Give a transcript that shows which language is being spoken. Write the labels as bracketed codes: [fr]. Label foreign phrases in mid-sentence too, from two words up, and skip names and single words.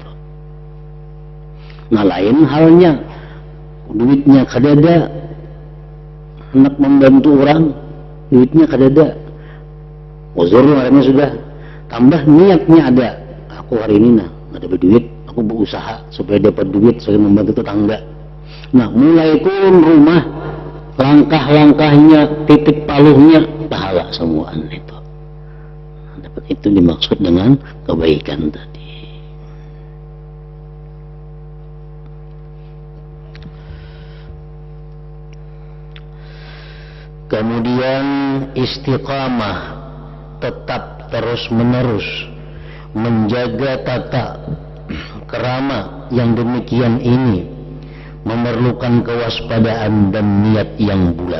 [bjn] Nah, lain halnya, duitnya kadada, hendak membantu orang, duitnya kadada, uzur orangnya sudah, tambah niatnya ada, aku hari ini nah ada berduit, aku berusaha supaya dapat duit supaya membantu tetangga. Nah, mulai turun rumah, langkah-langkahnya, titik paluhnya pahala semuaan itu. Dapat itu dimaksud dengan kebaikan tadi. [id] Kemudian dengan istiqamah, tetap terus menerus menjaga tata kerama yang demikian ini memerlukan kewaspadaan dan niat yang bulat.